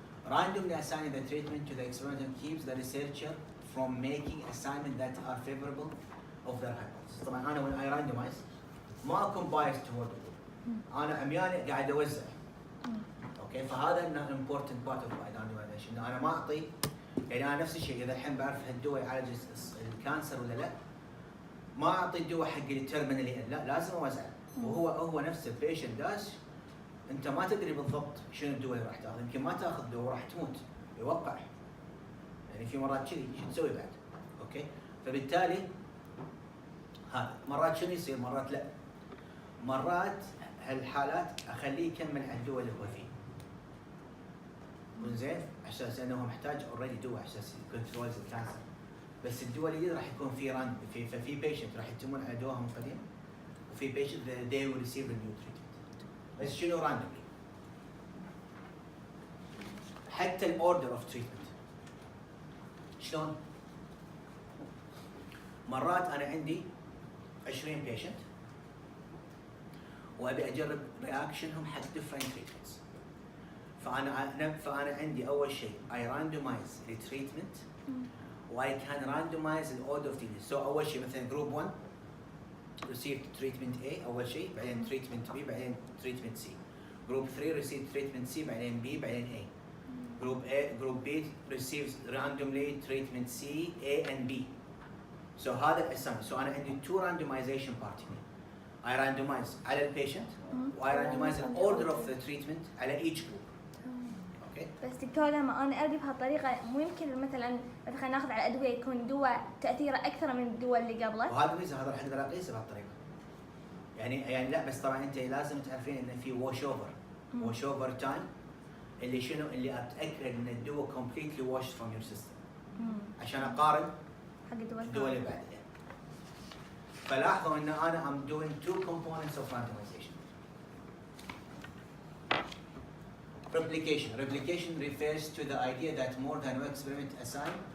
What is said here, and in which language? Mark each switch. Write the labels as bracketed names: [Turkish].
[English] Randomly assigning the treatment to the experiment keeps the researcher from making assignments that are favorable of their hypothesis. [Arabic] طبعا أنا [English] when I randomize [Arabic] ما أكون [English] biased toward the group. [Arabic] أنا عمياني قاعد أوزع. أوكي فهذا إنه [English] important part of my randomization. [Arabic] إنه أنا ما أعطي يعني أنا نفس الشيء إذا الحين بعرف هالدواء يعالج الكانسر ولا لا ما أعطي الدواء حق اللي ترمينالي لا لازم أوزعه. وهو نفس البيشنت داش أنت ما تدري بالضبط شنو الدواء اللي راح تاخذ. يمكن ما تاخذ دواء راح تموت يوقع. يعني في مرات كذي شو تسوي بعد؟ اوكي؟ فبالتالي هذا مرات شنو يصير؟ مرات لا. مرات هالحالات اخليه يكمل على الدواء اللي هو فيه. زين؟ عشان انه محتاج اوريدي دواء عشان كنترولز الكانسر. بس الدواء الجديد راح يكون في راند في بيشنت راح يتمون على دواهم القديم وفي بيشنت [English] they will receive a new treatment. [Arabic] بس شنو راندوملي؟ حتى الاوردر اوف تريتمنت. شلون؟ مرات انا عندي 20 بيشنت وابي اجرب رياكشنهم حق different treatments. فانا عندي اول شيء [English] I randomize the treatment و I can randomize the order of treatment. So [Arabic] اول شيء مثلا جروب [English] 1 received treatment A اول شيء، بعدين treatment B، بعدين treatment C. Group 3 received treatment C، بعدين B، بعدين A. Group B receives randomly treatment C A and B. [Arabic] So هذا الاسامي. [English] So انا عندي 2 randomization part هنا. I randomize على البيشنت و I randomize the order of the treatment على each group. [Arabic] اوكي؟ بس دكتور لما انا ادي بهالطريقه مو يمكن مثلا ناخذ على ادويه يكون دواء تاثيره اكثر من الدواء اللي قبله؟ وهذا الميزه هذا راح نقدر اقيسه بهالطريقه. يعني لا بس طبعا انت لازم تعرفين ان في [English] wash over time [Arabic] اللي شنو اللي اتاكد ان الدواء [English] completely washed from your system [Arabic] عشان اقارن حق الدواء اللي بعده. فلاحظوا ان انا [English] I'm doing 2 components of randomization. Replication refers to the idea that more than one experiment assign.